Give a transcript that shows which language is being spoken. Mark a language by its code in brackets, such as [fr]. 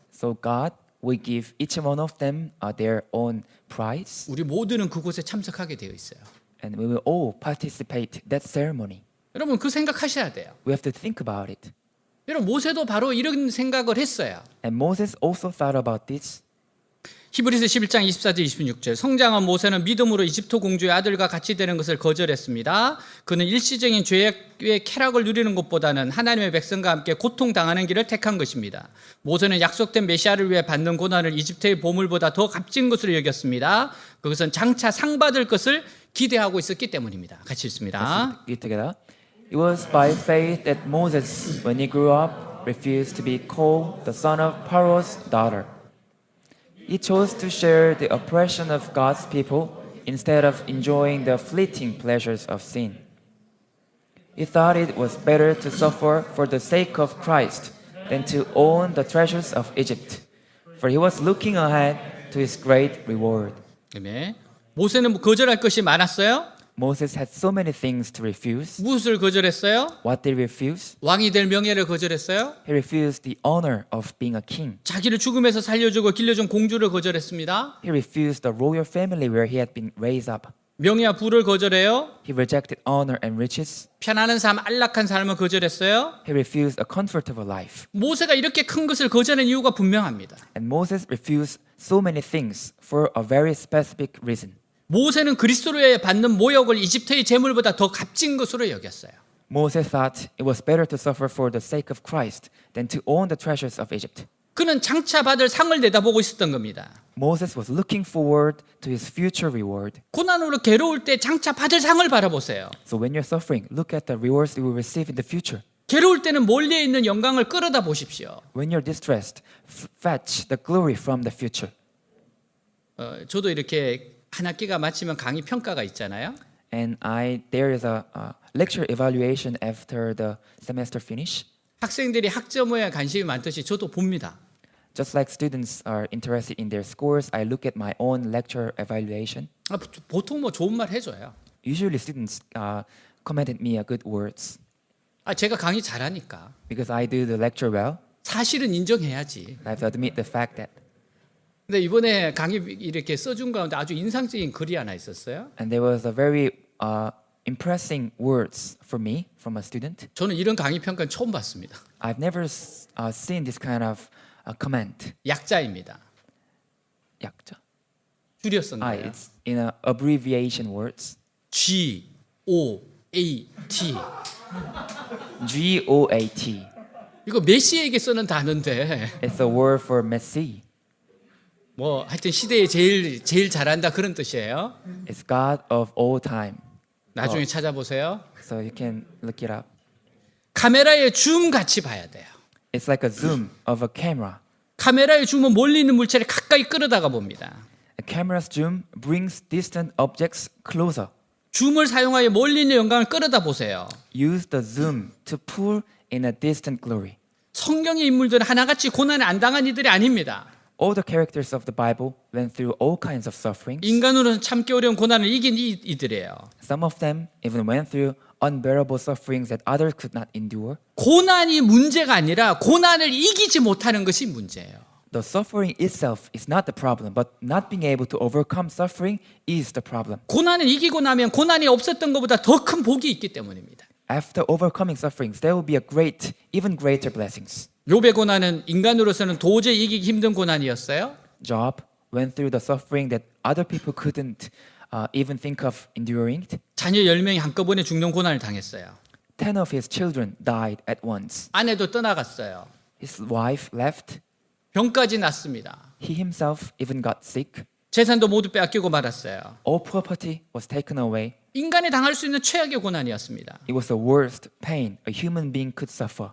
[en] So God will give each one of them their own prize, [ko] 우리 모두는 그곳에 참석하게 되어 있어요. [en] and we will all participate that ceremony. [ko] 여러분 그 생각하셔야 돼요. [en] We have to think about it. [ko] 여러분 모세도 바로 이런 생각을 했어요. [en] And Moses also thought about this. [ko] 히브리서 11장 24절 26절 성장한 모세는 믿음으로 이집트 공주의 아들과 같이 되는 것을 거절했습니다. 그는 일시적인 죄의 쾌락을 누리는 것보다는 하나님의 백성과 함께 고통당하는 길을 택한 것입니다. 모세는 약속된 메시아를 위해 받는 고난을 이집트의 보물보다 더 값진 것으로 여겼습니다. 그것은 장차 상 받을 것을 기대하고 있었기 때문입니다. 같이 읽습니다. [en] Read together. It was by faith that Moses, when he grew up, refused to be called the son of Pharaoh's daughter. He chose to share the oppression of God's people instead of enjoying the fleeting pleasures of sin. He thought it was better to suffer for the sake of Christ than to own the treasures of Egypt, for he was looking ahead to his great reward. [ko] 네. 모세는 거절할 것이 많았어요. [en] Moses had so many things to refuse. [ko] 무엇을 거절했어요? [en] What did he refuse? [ko] 왕이 될 명예를 거절했어요. [en] He refused the honor of being a king. [ko] 자기를 죽음에서 살려주고 길러준 공주를 거절했습니다. [en] He refused the royal family where he had been raised up. [ko] 명예와 부를 거절해요. [en] He rejected honor and riches. [ko] 편안한 삶, 안락한 삶을 거절했어요. [en] He refused a comfortable life. [ko] 모세가 이렇게 큰 것을 거절한 이유가 분명합니다. [en] And Moses refused so many things for a very specific reason. [ko] 모세는 그리스도로에 받는 모욕을 이집트의 재물보다 더 값진 것으로 여겼어요. [en] Moses thought it was better to suffer for the sake of Christ than to own the treasures of Egypt. [ko] 그는 장차 받을 상을 내다보고 있었던 겁니다. [en] Moses was looking forward to his future reward. [ko] 고난으로 괴로울 때 장차 받을 상을 바라보세요. [en] So when you're suffering, look at the rewards you will receive in the future. [ko] 괴로울 때는 멀리에 있는 영광을 끌어다 보십시오. [en] When you're distressed, fetch the glory from the future. [ko] 저도 이렇게 한 학기가 마치면 강의 평가가 있잖아요. [en] And there is a lecture evaluation after the semester finish. [ko] 학생들이 학점에 관심이 많듯이 저도 봅니다. [en] Just like students are interested in their scores, I look at my own lecture evaluation. [ko] 보통 뭐 좋은 말 해줘요. [en] Usually students commented me a good words [ko] 제가 강의 잘하니까. [en] because I do the lecture well. [ko] 사실은 인정해야지. [en] I have to admit the fact that. [ko] 근데 이번에 강의 이렇게 써준 가운데 아주 인상적인 글이 하나 있었어요. [en] And there was a very impressing words for me from a student. [ko] 저는 이런 강의 평가는 처음 봤습니다. [en] I've never seen this kind of comment. [ko] 약자입니다. 약자. 줄여 쓴 거예요. [en] It's in abbreviation words. G O A T. GOAT. [ko] 이거 메시에게 쓰는 단어인데 [en] It's a word for messy. [ko] 뭐 하여튼 시대에 제일 잘한다 그런 뜻이에요. [en] It's God of all time. [ko] 나중에 찾아보세요. [en] So you can look it up. [ko] 카메라의 줌 같이 봐야 돼요. [en] It's like a zoom of a camera. [ko] 카메라의 줌은 멀리 있는 물체를 가까이 끌어다가 봅니다. [en] A camera's zoom brings distant objects closer. [ko] 줌을 사용하여 멀리 있는 영광을 끌어다 보세요. [en] Use the zoom to pull in a distant glory. [ko] 성경의 인물들은 하나같이 고난을 안 당한 이들이 아닙니다. [en] All the characters of the Bible went through all kinds of sufferings. [ko] 인간으로는 참기 어려운 고난을 이긴 이들이에요. [en] Some of them even went through unbearable sufferings that others could not endure. [ko] 고난이 문제가 아니라 고난을 이기지 못하는 것이 문제예요. [en] The suffering itself is not the problem, but not being able to overcome suffering is the problem. [ko] 고난을 이기고 나면 고난이 없었던 것보다 더 큰 복이 있기 때문입니다. [en] After overcoming sufferings, there will be even greater blessings. [ko] 욥의 고난은 인간으로서는 도저히 이기기 힘든 고난이었어요. [en] Job went through the suffering that other people couldn't even think of enduring. [ko] 자녀 10명이 한꺼번에 죽는 고난을 당했어요. [en] 10 of his children died at once. [ko] 아내도 떠나갔어요. [en] His wife left. [ko] 병까지 났습니다. [en] He himself even got sick. [ko] 재산도 모두 빼앗기고 말았어요. [en] All property was taken away. [ko] 인간이 당할 수 있는 최악의 고난이었습니다. [en] It was the worst pain a human being could suffer.